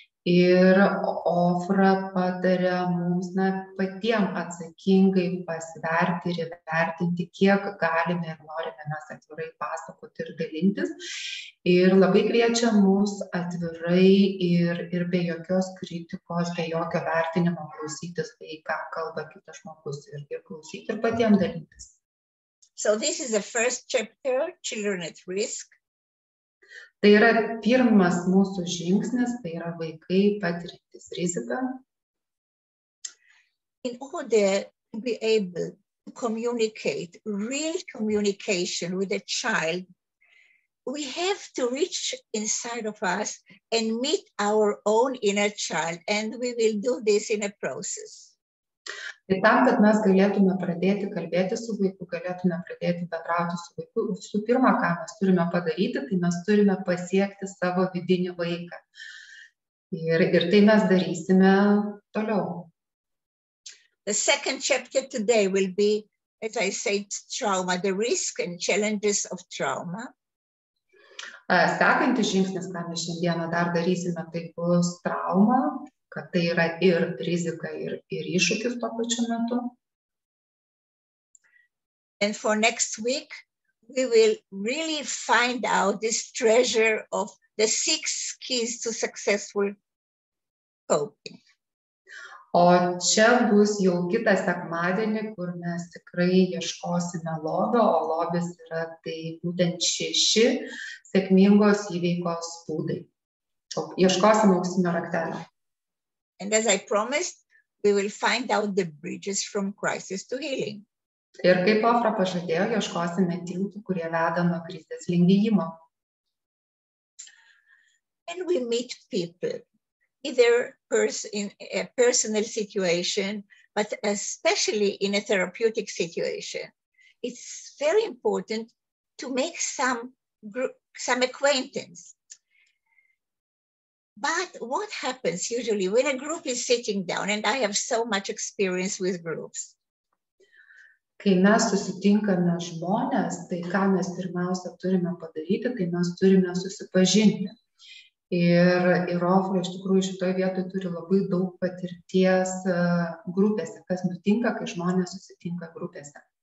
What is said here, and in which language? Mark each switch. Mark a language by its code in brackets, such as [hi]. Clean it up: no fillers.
[lt] Ir Ofra patarė mums patiems atsakingai pasverti ir įvertinti, kiek galime ir norime mes atvirai pasakoti ir dalintis. Ir labai kviečia mus atvirai ir be jokios kritikos, be jokio vertinimo klausytis tai, ką kalba kitas žmogus ir klausyti ir patiems dalintis. [en] So this is the first chapter, Children at Risk. [lt] Tai yra pirmas mūsų žingsnis, tai yra vaikai patiriantys riziką. [en] In order to be able to communicate, real communication with a child, we have to reach inside of us and meet our own inner child, and we will do this in a process. [lt] Tai tam, kad mes galėtume pradėti kalbėti su vaiku, galėtume pradėti bendrauti su vaiku, visų pirma, ką mes turime padaryti, tai mes turime pasiekti savo vidinį vaiką. Ir tai mes darysime toliau. [en] The second chapter today will be, as I said, trauma, the risk and challenges of trauma. [lt] Sekantis žingsnis, ką mes šiandieną dar darysime, tai bus trauma, kad tai yra ir rizika, ir iššūkis tuo pačiu metu. [en] And for next week, we will really find out this treasure of the 6 keys to successful coping. [lt] O čia bus jau kitą sekmadienį, kur mes tikrai ieškosime lobio, o lobis yra tai būtent 6 sėkmingos įveikos būdai. Ieškosime auksinio raktelio. [en] And as I promised, we will find out the bridges from crisis to healing. [lt] Ir kaip Ofra pažadėjo, ieškosime tiltų, kurie veda nuo krizės link gijimo. [en] And we meet people, either in a personal situation, but especially in a therapeutic situation. It's very important to make some acquaintance. But what happens usually when a group is sitting down, and I have so much experience with groups. [lt] Kai mes susitinkame žmonės, tai ką mes pirmiausia turime padaryti, tai mes turime susipažinti. Ir Ofra iš tikrųjų šitoje vietoje turi labai daug patirties grupėse, kas nutinka, kai žmonės susitinka grupėse.